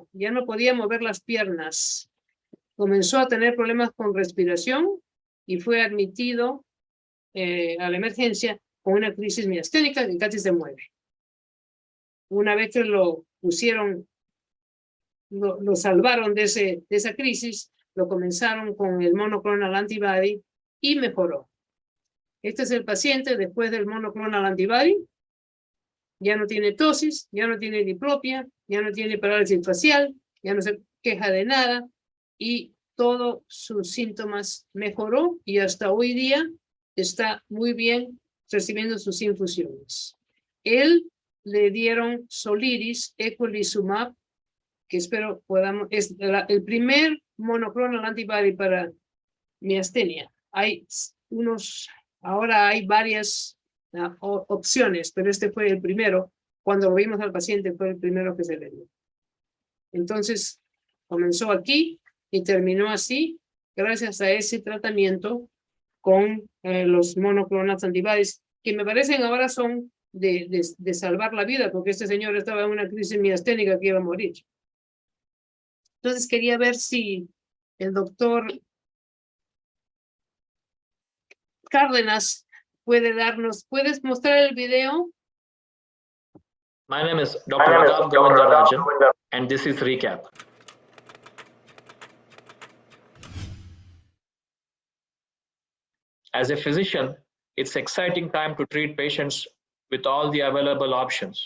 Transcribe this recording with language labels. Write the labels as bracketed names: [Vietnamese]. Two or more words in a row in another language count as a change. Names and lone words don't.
[Spanish] Ya no podía mover las piernas. Comenzó a tener problemas con respiración y fue admitido a la emergencia con una crisis miasténica que casi se muere. Una vez que lo pusieron, lo salvaron de esa crisis, lo comenzaron con el [English] monoclonal antibody [Spanish] y mejoró. Este es el paciente después del [English] monoclonal antibody. [Spanish] Ya no tiene tosis, ya no tiene diplopia, ya no tiene parálisis facial, ya no se queja de nada y todos sus síntomas mejoró y hasta hoy día está muy bien recibiendo sus infusiones. Él le dieron Soliris, eculizumab, que espero podamos, es el primer [English] monoclonal antibody [Spanish] para miastenia. Ahora hay varias opciones, pero este fue el primero. Cuando lo vimos al paciente fue el primero que se le dio. Entonces, comenzó aquí y terminó así, gracias a ese tratamiento con los monoclonales antibodies, que me parecen ahora son de salvar la vida, porque este señor estaba en una crisis miasténica que iba a morir. Entonces quería ver si el doctor Cárdenas ¿puedes mostrar el video? [English] My name is Dr. Raghav Govindarajan, and this is Recap. As a physician, it's an exciting time to treat patients with all the available options.